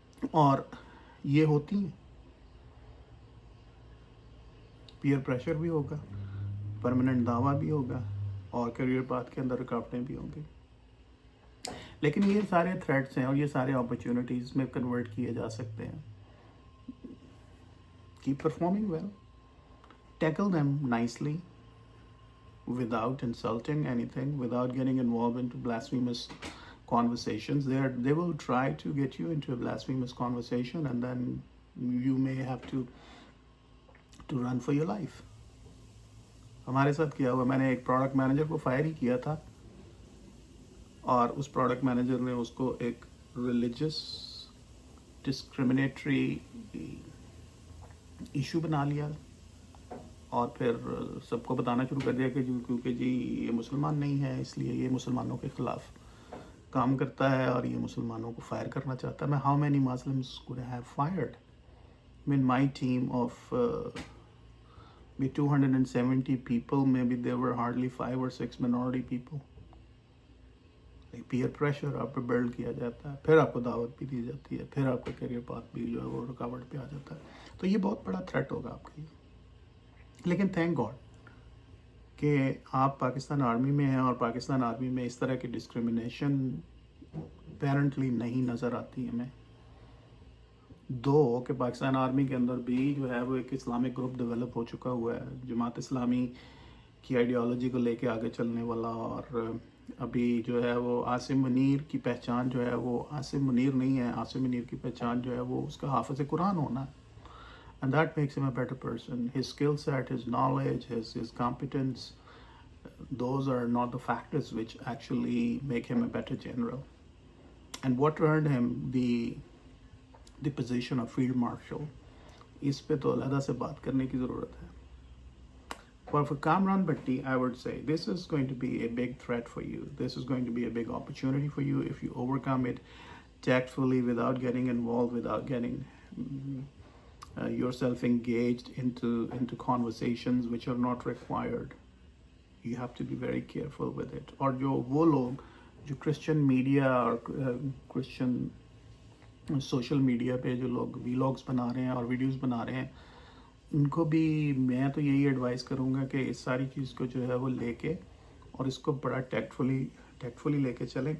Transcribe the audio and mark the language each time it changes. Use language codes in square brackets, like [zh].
[ur] اور یہ ہوتی ہیں, پیئر پریشر بھی ہوگا, پرماننٹ دعویٰ بھی ہوگا اور کیریئر پاتھ کے اندر رکاوٹیں بھی ہوں گی. لیکن یہ سارے تھریٹس ہیں اور یہ سارے اپرچونیٹیز میں کنورٹ کیے جا سکتے ہیں. [en] Keep performing well, tackle them nicely without insulting anything, without getting involved into blasphemous conversations. They will try to get you into a blasphemous conversation and then you may have to run for your life. [ur] ہمارے ساتھ کیا ہوا, میں نے ایک product manager کو fire ہی کیا تھا اور اس پروڈکٹ مینیجر نے اس کو ایک ریلیجس ڈسکریمنیٹری ایشو بنا لیا اور پھر سب کو بتانا شروع کر دیا کہ کیونکہ جی یہ مسلمان نہیں ہے اس لیے یہ مسلمانوں کے خلاف کام کرتا ہے اور یہ مسلمانوں کو فائر کرنا چاہتا ہے. میں [en] How many Muslims could I have fired? I mean my team of 270 people, maybe there were hardly 5 or 6 minority people. [ur] Peer pressure آپ پہ بلڈ کیا جاتا ہے, پھر آپ کو دعوت بھی دی جاتی ہے, پھر آپ کا کیریئر پاتھ بھی جو ہے وہ رکاوٹ پہ آ جاتا ہے. تو یہ بہت بڑا تھریٹ ہوگا آپ کے لیے. لیکن تھینک گاڈ کہ آپ پاکستان آرمی میں ہیں اور پاکستان آرمی میں اس طرح کی ڈسکریمنیشن اپیرنٹلی نہیں نظر آتی ہمیں. کہ پاکستان آرمی کے اندر بھی جو ہے وہ ایک اسلامک گروپ ڈیولپ ہو چکا ہوا ہے, جماعت اسلامی کی آئیڈیالوجی کو لے کے آگے چلنے والا. اور ابھی جو ہے وہ عاصم منیر کی پہچان جو ہے وہ عاصم منیر نہیں ہے. عاصم منیر کی پہچان جو ہے وہ اس کا حافظ قرآن ہونا ہے. [en] And that makes him a better person. His skill set, his knowledge, his competence, those are not the factors which actually make him a better general. And what earned him the position of field marshal, [ur] اس پہ تو علیحدہ سے بات کرنے کی ضرورت ہے. [en] For Kamran Bhatti, I would say this is going to be a big threat for you. This is going to be a big opportunity for you if you overcome it tactfully, without getting involved, without getting yourself engaged into conversations which are not required. You have to be very careful with it. [ur] اور وہ لوگ جو Christian media اور Christian social media پہ جو لوگ ویلاگس بنا رہے ہیں اور ویڈیوز بنا رہے ہیں, ان کو بھی میں تو یہی ایڈوائز کروں گا کہ اس ساری چیز کو جو ہے وہ لے کے اور اس کو بڑا ٹیکٹفلی لے کے چلیں.